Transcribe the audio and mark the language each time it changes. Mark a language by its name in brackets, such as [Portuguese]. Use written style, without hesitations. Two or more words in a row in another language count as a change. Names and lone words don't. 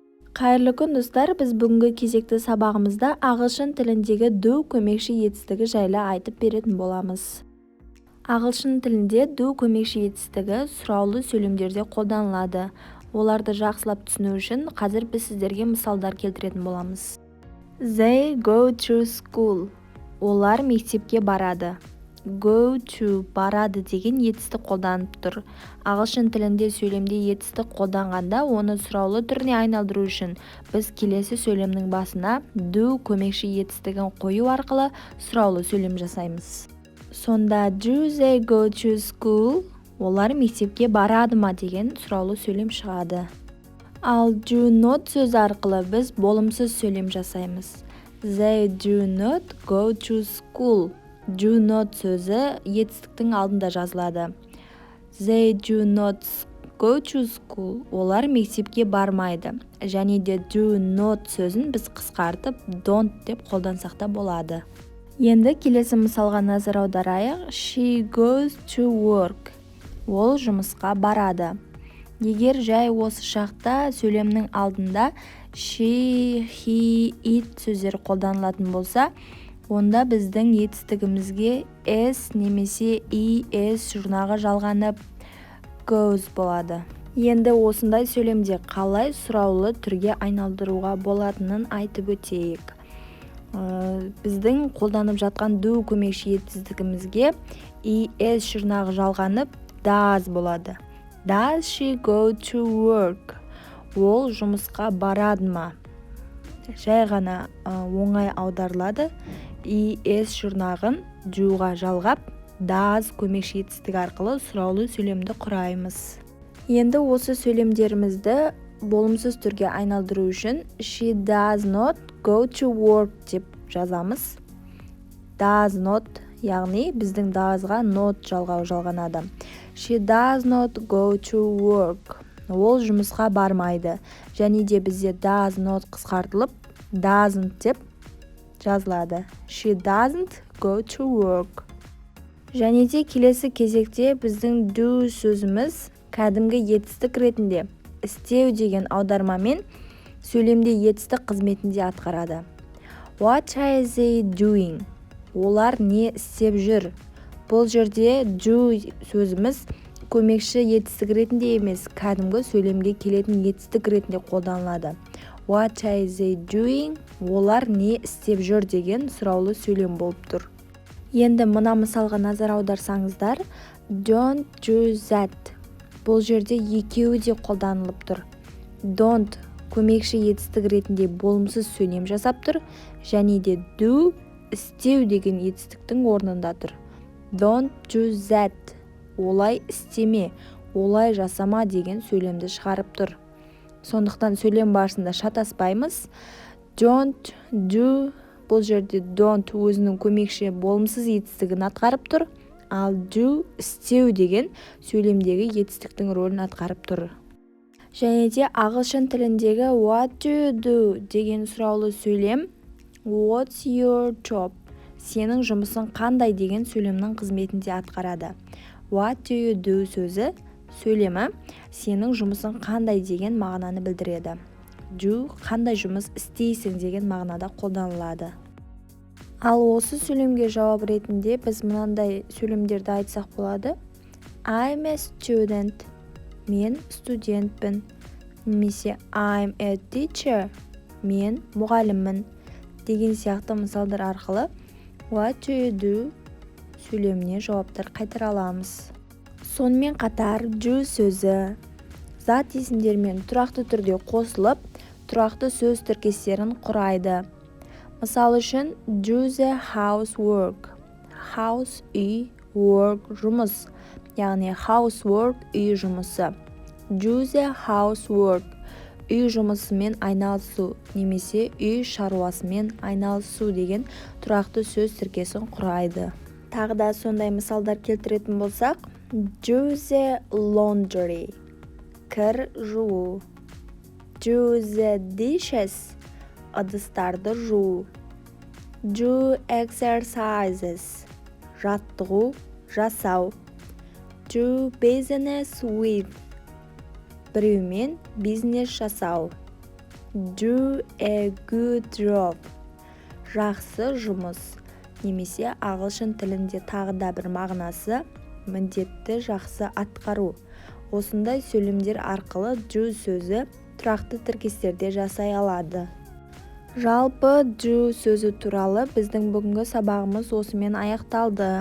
[Kazakh] Қайырлы күн достар, біз бүгінгі кезекті сабағымызда ағылшын тіліндегі do көмекші етістігі жайлы айтып беретін боламыз. Ағылшын тілінде do көмекші етістігі сұраулы сөйлемдерде қолданылады. Оларды жақсылап түсіну үшін қазір біз сіздерге мысалдар келтіретін боламыз. [English] They go to school. [Kazakh] Олар мектепке барады. [English] Go to [Kazakh] барады деген етістік қолданып тұр. Ағылшын тілінде сөйлемде етістік қолданғанда оны сұраулы түріне айналдыру үшін біз келесі сөйлемнің басына do көмекші етістігін қою арқылы сұраулы сөйлем жасаймыз. [English] Сонда do they go to school? [Kazakh] Олар мектепке барады ма деген сұраулы сөйлем шығады. Ал [English] do not [Kazakh] сөзі арқылы біз болымсыз сөйлем жасаймыз. [English] They do not go to school. Do not [Kazakh] сөзі етістіктің алдында жазылады. [English] They do not go to school. [Kazakh] Олар мектепке бармайды. Және де [English] do not [Kazakh] сөзін біз қысқартып don't деп қолдансақ та болады. Енді келесі мысалға назар аударайық. [English] She goes to work. [Kazakh] Ол жұмысқа барады. Егер жай осы шақта сөйлемнің алдында [English] she, he, it [Kazakh] сөздері қолданылатын болса, онда біздің етістігімізге s немесе es жұрнағы жалғанып goes болады. Енді осындай сөйлемде қалай сұраулы түрге айналдыруға болатынын айтып өтейік. Біздің қолданып жатқан do көмекші етістігімізге es жұрнағы жалғанып does болады. [English] Does she go to work? [Kazakh] Ол жұмысқа барады ма? Жай ғана оңай аударылады. es жұрнағын doға жалғап does көмекші етістігі арқылы сұраулы сөйлемді құраймыз. Енді осы сөйлемдерімізді болымсыз түрге айналдыру үшін [English] she does not go to work [Kazakh] деп жазамыз. [English] Does not, [Kazakh] яғни біздің doesға not жалғау жалғанады. [English] She does not go to work. [Kazakh] Ол жұмысқа бармайды. Және де бізде [English] does not [Kazakh] қысқартылып doesn't деп жазылады. [English] She doesn't go to work. [Kazakh] Және де келесі кезекте біздің do сөзіміз кәдімгі етістік ретінде істеу деген аудармамен сөйлемде етістік қызметінде атқарады. [English] What are they doing? [Kazakh] Олар не істеп жүр? Бұл жерде do сөзіміз көмекші етістік ретінде емес, кәдімгі сөйлемге келетін етістік ретінде қолданылады. [English] What are they doing? [Kazakh] Олар не істеп жүр деген сұраулы сөйлем болып тұр. Енді мына мысалға назар аударсаңыздар, [English] don't do that. [Kazakh] Бұл жерде екеуі де қолданылып тұр. Don't көмекші етістік ретінде болымсыз сөйлем жасап тұр, және де do істеу деген етістіктің орнында тұр. [English] Don't do that. [Kazakh] Олай істеме, олай жасама деген сөйлемді шығарып тұр. Сондықтан сөйлем барысында шатаспаймыз. [English] Don't do, [Kazakh] бұл жерде don't өзінің көмекші болымсыз етістігін атқарып тұр, ал do істеу деген сөйлемдегі етістіктің рөлін атқарып тұр. Және де ағылшын тіліндегі [English] what do you do [Kazakh] деген сұраулы сөйлем [English] what's your job? [Kazakh] Сенің жұмысың қандай деген сөйлемнің қызметінде атқарады. [English] What do you do [Kazakh] сөзі сөйлемі сенің жұмысың қандай деген мағынаны білдіреді. Do қандай жұмыс істейсің деген мағынада қолданылады. Ал осы сөйлемге жауап ретінде біз мынандай сөйлемдерді айтсақ болады. [English] I'm a student. [Kazakh] Мен студентпін. [English] Немесе I'm a teacher. [Kazakh] Мен мұғаліммін. Деген сияқты мысалдар арқылы [English] What do you do [Kazakh] сөйлеміне жауаптар қайтара аламыз. Сонымен қатар do сөзі зат есімдермен тұрақты түрде қосылып, тұрақты сөз тіркестерін құрайды. Мысал үшін [English] do the housework. [Kazakh] House үй, work жұмыс. Яғни housework үй жұмысы. [English] Do the housework [Kazakh] үй жұмысымен айналысу немесе үй шаруасымен айналысу деген тұрақты сөз тіркесін құрайды. Тағы да сондай мысалдар келтіретін болсақ, [English] do the laundry [Kazakh] кір жуу. [English] Do the dishes [Kazakh] ыдыстарды жуу. [English] Do exercises [Kazakh] жаттығу, жасау. [English] Do business with [Kazakh] біреумен бизнес жасау. [English] Do a good job. [Kazakh] Жақсы жұмыс. Немесе ағылшын тілінде тағы да бір мағынасы міндетті жақсы атқару. Осындай сөйлемдер арқылы do сөзі тұрақты тіркестерде жасай алады. Жалпы do сөзі туралы біздің бүгінгі сабағымыз осымен аяқталды.